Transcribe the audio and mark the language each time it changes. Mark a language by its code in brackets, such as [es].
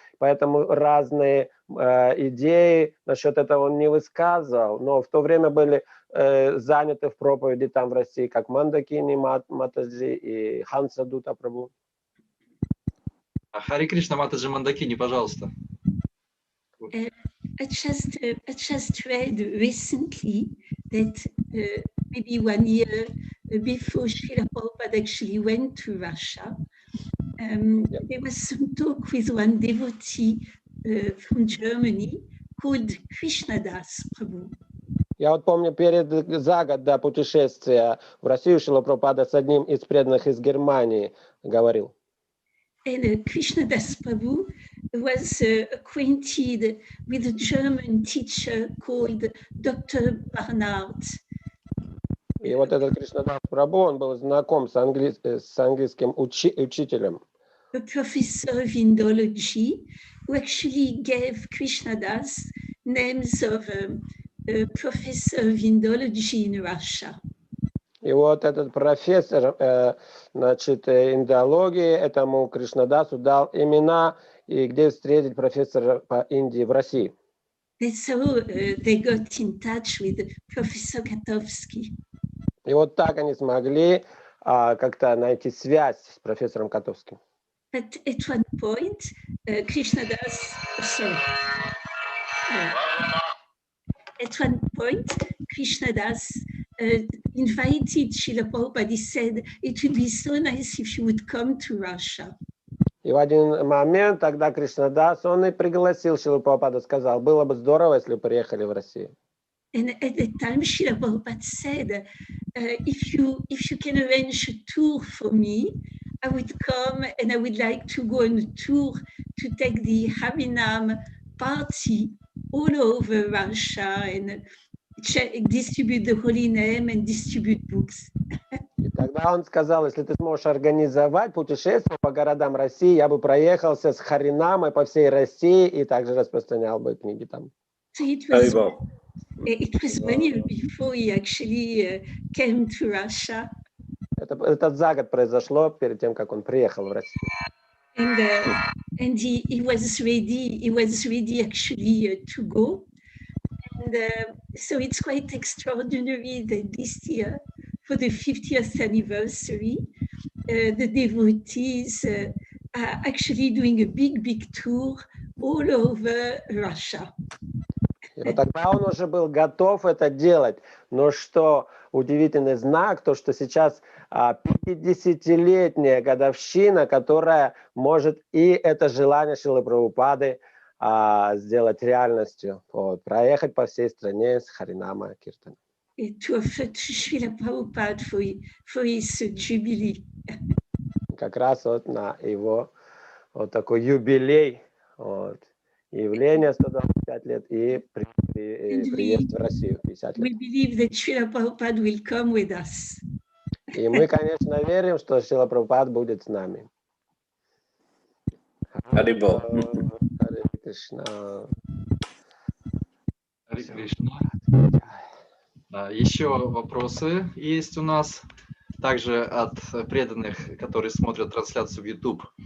[ru] Поэтому разные идеи насчет этого он не высказывал, но в то время были заняты в проповеди там в России, как Мандакини Матаджи и Хансадута Прабху. Харе Кришна, Матаджи Мандакини, пожалуйста. [en] I just read recently that maybe 1 year before Srila Prabhupada actually went to Russia, there was some talk with one devotee from Germany called Krishnadas Prabhu. [ru] Я вот помню, за год до путешествия в Россию Шрила Прабхупада с одним из преданных из Германии говорил. [en] And Krishnadas Prabhu was acquainted with a German teacher called Dr. Barnard. [ru] И вот этот Кришнадас Прабху, он был знаком с английским учителем. [en] A professor of Indology who actually gave Krishnadas names of a professor of Indology in Russia. [ru] И вот этот профессор, индологии, этому Кришнадасу дал имена, и где встретить профессора по Индии в России. [en] That's how they got in touch with Professor Katowski. [ru] И вот так они смогли как-то найти связь с профессором Котовским. [en] But at one point, Krishnadas, at one point, Krishnadas invited Srila Prabhupada. He said, it would be so nice if you would come to Russia. [ru] И в один момент тогда Кришнадас, он и пригласил Шрилу Прабхупаду, сказал, было бы здорово, если бы приехали в Россию. [en] And at that time, Srila Prabhupada said, if you can arrange a tour for me, I would come and I would like to go on a tour to take the Harinam party all over Russia and distribute the holy name and distribute books. [ru] И тогда он сказал, если ты сможешь организовать путешествие по городам России, я бы проехался с Харинамой по всей России и также распространял бы книги там. [en] So it was 1 year before he actually came to Russia. [ru] Это за год произошло перед тем, как он приехал в Россию. [en] And he was ready actually to go. And so it's quite extraordinary that this year, for the 50th anniversary, the devotees are actually doing a big tour all over Russia. [ru] И вот тогда он уже был готов это делать. Но что удивительный знак, то что сейчас 50-летняя годовщина, которая может и это желание Шрилы Прабхупады сделать реальностью. Вот, проехать по всей стране с Харинама Киртаном. [en] To offer to Srila Prabhupada for his jubilee. [ru] Как раз вот на его вот такой юбилей, вот, явление 125 лет и приезд в Россию 50 лет. [en] We believe that Srila Prabhupada will come with us. [ru] И мы, конечно, верим, что Шрила Прабхупад будет с нами. Харибол. Харе Кришна. Харе Кришна. Да, еще вопросы есть у нас, также от преданных, которые смотрят трансляцию в YouTube.